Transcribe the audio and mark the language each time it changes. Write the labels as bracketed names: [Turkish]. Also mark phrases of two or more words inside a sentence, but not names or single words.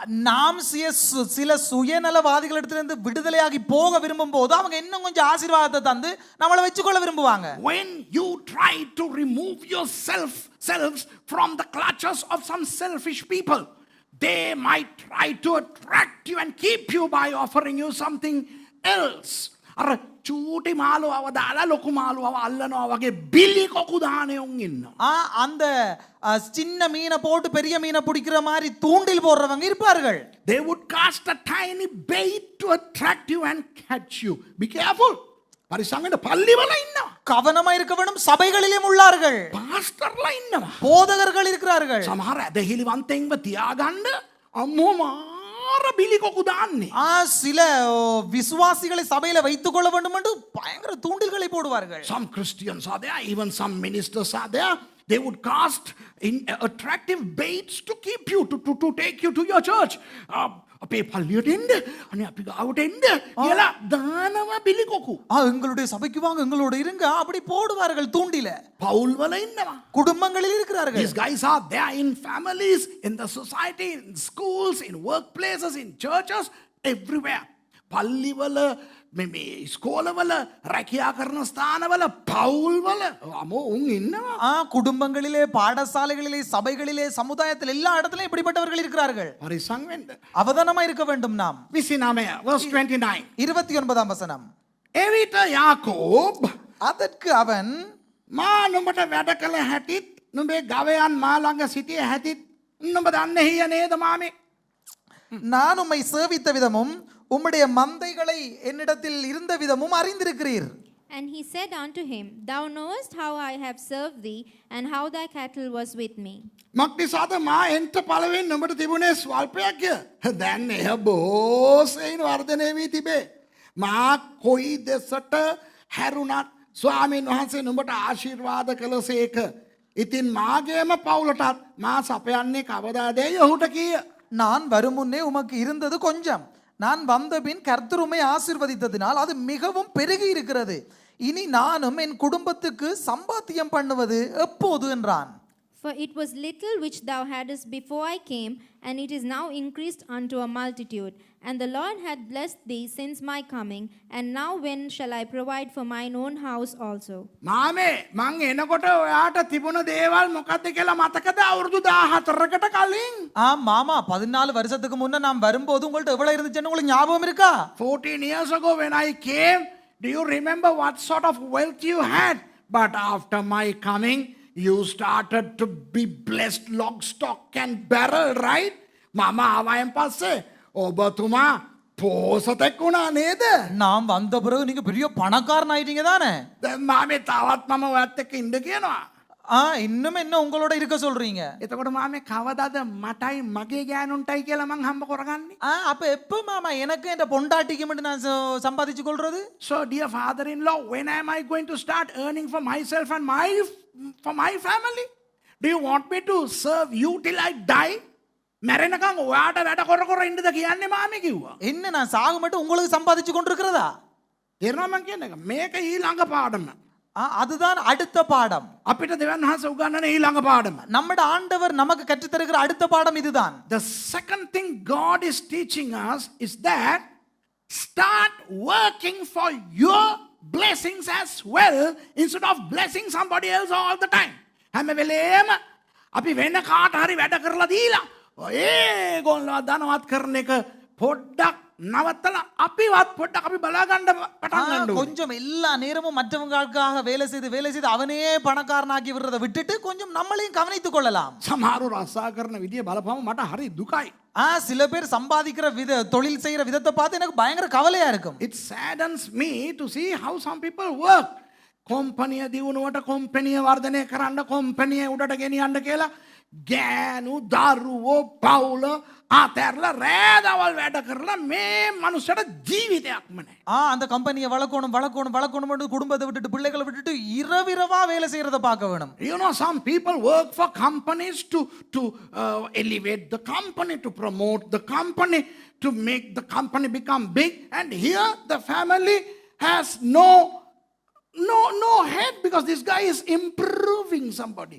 [Tamil] நாம் சில சுயநலவாதிகளிடத்திலிருந்து விடுதலையாகி போக விரும்பும் போது அவங்க இன்னும் கொஞ்சம் ஆசீர்வாதத்தை தந்து நம்மளை வச்சுக்கொள்ள விரும்புவாங்க. [English] When you try to remove yourselves from the clutches of some selfish people, they might try to attract you and keep you by offering you something else. [Sinhala] අර චූටි මාළුවව දාලා ලොකු මාළුවව අල්ලනවා වගේ බිලි කොකු දානෙවුන් ඉන්නවා. [Tamil] அந்த சின்ன மீனை போட்டு பெரிய மீனை பிடிக்கிற மாதிரி தூண்டில் போடுறவங்க இருப்பார்கள். [English] They would cast a tiny bait to attract you and catch you. Be careful. [Sinhala] පරිසංගෙට පල්ලිවල ඉන්නවා. [Tamil] கவனமா இருக்க வேண்டும். சபைகளிலும் உள்ளார்கள். [Sinhala] පාස්ටර්ලා ඉන්නවා. [Tamil] போதகர்கள் இருக்கிறார்கள். [Sinhala] සමහර ඇදහිලිවන්තයින්ව තියාගන්න අම්මෝ මාර බිලි කොකු දාන්නේ. [Tamil] சில விசுவாசிகளை சபையில வைத்துக் கொள்ள வேண்டும் என்று பயங்கர தூண்டில்களை போடுவார்கள். [English] Some Christians are there, even some ministers are there. They would cast in attractive baits to keep you, to take you to your church. [Sinhala] අපේ පල්ලියට එන්න අනේ අපි ගාවට එන්න කියලා දානවා බිලි කොකු. [Tamil] எங்களுடைய சபைக்கு வாங்க எங்களோட இருங்க அப்படி போடுவார்கள் தூண்டில. [Sinhala] පවුල් වල ඉන්නවා. [Tamil] குடும்பங்களில் இருக்கிறார்கள். [English] These guys are there in families, in the society, in schools, in workplaces, in churches, everywhere. [Sinhala] පල්ලි වල මේ ස්කෝලවල රැකියා කරන ස්ථානවල පවුල් වල අමෝ උන් ඉන්නවා. [Tamil] குடும்பங்களிலே பாடசாலைகளிலே சபைகளிலே சமுதாயத்தில் எல்லா இடத்திலும் இப்படிப்பட்டவர்கள் இருக்கிறார்கள். [Sinhala] පරිසං වෙන්න. [Tamil] அவதானமா இருக்க வேண்டும் நாம். [English] 29 verse 29. [Tamil] 29ஆம் வசனம். [Sinhala] එවිට යාකෝබ් [Tamil] அதற்கு அவன் [Sinhala] මා නුඹට වැඩ කළ හැටිත් නුඹේ ගවයන් මා ළඟ සිටිය හැටිත් නුඹ දන්නේ හිය නේද මාමේ? [Tamil] நான் உம்மை சேவித்த விதமும் உம்முடைய மந்தைகளை என்னிடத்தில் இருந்த விதமும் அறிந்திருக்கிறீர். [English] And he said unto him, Thou knowest how I have served thee, and how thy cattle was with me. [Sinhala] මක්නිසාද මා එන්ට පළවෙන් නුඹට තිබුණේ ස්වල්පයක්ය. දැන් එය බොහෝසෙයින් වර්ධනය වී තිබේ. මා කොයි දෙසට හැරුණත් ස්වාමීන් වහන්සේ නුඹට ආශිර්වාද කළසේක. ඉතින් මාගේම පවුලටත් මා සපයන්නේ කවදාදැයි ඔහුට කීය. [Tamil] நான் வரும் முன்னே உமக்கு இருந்தது கொஞ்சம், நான் வந்த பின் கர்த்தர் உம்மை ஆசீர்வதித்ததினால் அது மிகவும் பெருகி இருக்கிறது. இனி நானும் என் குடும்பத்துக்கு சம்பாத்தியம் பண்ணுவது எப்போது என்றான். [English] For it was little which thou hadst before I came, and it is now increased unto a multitude. And the Lord hath blessed thee since my coming, and now when shall I provide for mine own house also? [Sinhala] මාමේ මං එනකොට ඔයාට තිබුණ දේවල් මොකක්ද කියලා මතකද අවුරුදු 14කට කලින්? [Tamil] மாமா 14 வருஷத்துக்கு முன்ன நான் வரும்போது உங்கள்ட்ட எவ்வளவு இருந்துச்சுன்னு உங்களுக்கு ஞாபகம் இருக்கா? [English] 14 years ago when I came, do you remember what sort of wealth you had? But after my coming, you started to be blessed lock, stock and barrel, right? [Sinhala] මාමා ආවයන් පස්සේ ඔබතුමා පෝසතෙක් වුණා නේද? [Tamil] நாம் வந்த பிறகு நீங்க பெரிய பணக்காரன் ஆயிட்டீங்க தானே? [Sinhala] දැන් මාමේ තවත් මම ඔයත් එක්ක ඉන්න කියනවා. [Tamil] இன்னும் என்ன உங்களோட இருக்க சொல்றீங்க? [Sinhala] එතකොට මාමේ කවදාද මටයි මගේ ගෑනුන්ටයි කියලා මං හම්බ කරගන්නේ? [Tamil] அப்ப எப்ப மாமா எனக்கு என் பொண்டாட்டிக்கு மட்டும் நான் சம்பாதிச்சு கொள்றது? [English] So dear father-in-law, when am I going to start earning for myself and for my family? Do you want me to serve you till I die? [Sinhala] මැරෙනකන් ඔයාට වැඩ කර කර ඉන්නද කියන්නේ මාමේ කිව්වා. [Tamil] என்ன நான் சாக மட்டும் உங்களுக்கு சம்பாதிச்சு கொண்டிருக்கிறதா? [Sinhala] තේරෙනවද මං කියන්නේ? මේක ඊළඟ පාඩම. [Tamil] அதுதான் அடுத்த பாடம். [Sinhala] අපිට දෙවියන් වහන්සේ උගන්වන ඊළඟ පාඩම. [Tamil] நம்முடைய ஆண்டவர் நமக்கு கற்றுத் தருகிற அடுத்த பாடம் இதுதான். [English] The second thing God is teaching us is that start working for your blessings as well instead of blessing somebody else all the time. [Sinhala] හැම වෙලේම අපි වෙන කාට හරි වැඩ කරලා දීලා ඒගොල්ලෝ ධනවත් කරන එක පොඩ්ඩක් නවත්තලා අපිවත් පොඩ්ඩක් අපි බලා ගන්න පටන් ගන්න ඕනේ. [Tamil] கொஞ்சம் எல்லா நேரமும் மற்றவங்களுக்காக வேலை செய்து அவனையே பணக்காரனாக்கி விடுறதை விட்டுட்டு கொஞ்சம் நம்மளையும் கவனித்துக் கொள்ளலாம். [Sinhala] සමහරු රස්සා කරන විදිය බලපුවම මට හරි දුකයි. [Tamil] சில பேர் சம்பாதிக்கிற தொழில் செய்யற விதத்தை பார்த்து எனக்கு பயங்கர கவலையா இருக்கும். [English] It saddens me to see how some people work. [Sinhala] කොම්පැනිය දියුණුවට කොම්පැනිය වර්ධනය කරන්න කොම්පැනිය උඩට ගෙනියන්න කියලා ගෑනු දරුවෝ පවුල අතහැරලා රෑදවල් වැඩ කරලා මේ මනුස්සයට ජීවිතයක්ම නැහැ. [Tamil] அந்த கம்பெனியை வளர்க்கணும் குடும்பத்தை விட்டுட்டு பிள்ளைகளை விட்டுட்டு இரவிரவா வேலை செய்யறத பார்க்க வேணும். [English] You know, some people work for companies to elevate the company, to promote the company, to make the company become big, and here the family has no head because this guy is improving somebody.